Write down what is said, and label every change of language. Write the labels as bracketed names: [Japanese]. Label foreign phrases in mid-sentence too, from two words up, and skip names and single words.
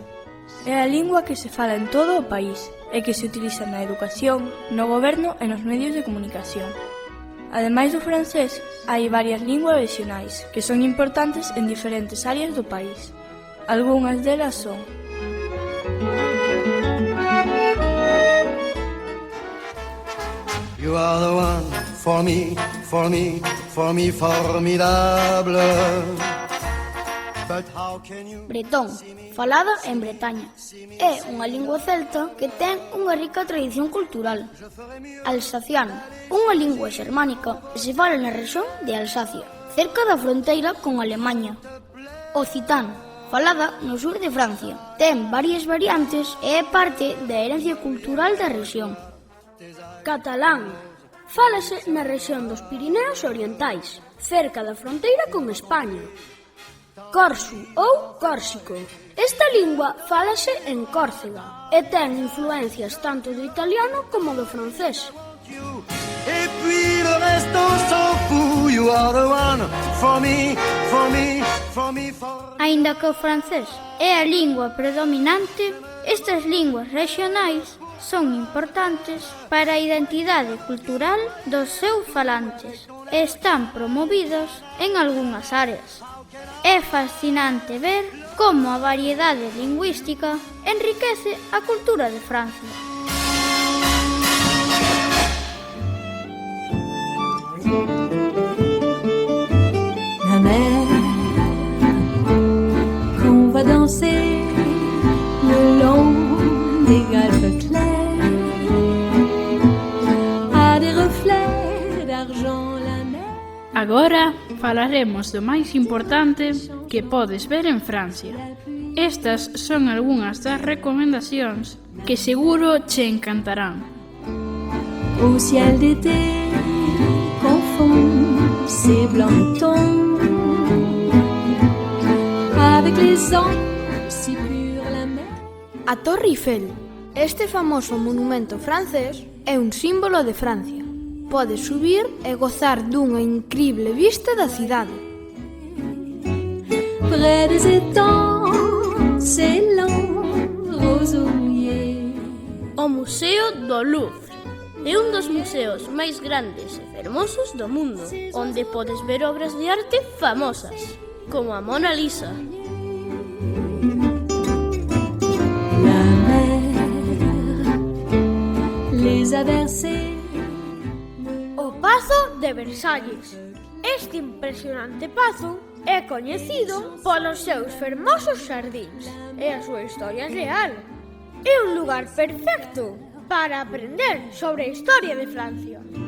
[Galician] É a lingua que se fala en todo o país e que se utiliza na educación, no goberno e nos medios de comunicación. Ademais do francés, hai varias linguas regionais que son importantes en diferentes áreas do país. Algúnas delas son: [English] You are the one for me, for me, for me formidable. But how can you... [Galician] Bretón, falada en Bretaña. É unha lingua celta que ten unha rica tradición cultural. Alsaciano, unha lingua xermánica que se fala na rexión de Alsacia, cerca da fronteira con Alemaña. Occitano, falada no sur de Francia, ten varias variantes e é parte da herencia cultural da rexión. Catalán, fálase na rexión dos Pirineos Orientais, cerca da fronteira con España. Corsu ou córsico. Esta lingua fálase en Córcega e ten influencias tanto do italiano como do francés. [French] Et puis le reste on s'en fout. [English] You are the one for me, for me, for me, for... [Galician] Aínda que o francés é a lingua predominante, estas linguas regionais son importantes para a identidade cultural dos seus falantes e están promovidos en algunhas áreas. É fascinante ver como a variedade lingüística enriquece a cultura de Francia. [French] La mer, qu'on va danser le long des galles claires, a des reflets d'argent la mer. [Galician] Agora falaremos do máis importante que podes ver en Francia. Estas son algunhas das recomendacións que seguro che encantarán. [French] Au ciel d'été confond ces blancs tons avec les ondes si pures la mer. [Galician] A Torre Eiffel. Este famoso monumento francés é un símbolo de Francia. Podes subir e gozar dunha incrible vista da cidade. [French] Près des étangs s'élan roseau mouillé. [Galician] O Museo do Louvre é un dos museos máis grandes e fermosos do mundo, onde podes ver obras de arte famosas, como a Mona Lisa. [French] La mer les a versés. [Galician] O Pazo de Versalles. Este impresionante pazo é coñecido polos seus fermosos xardíns e a súa historia real. É un lugar perfecto para aprender sobre a historia de Francia.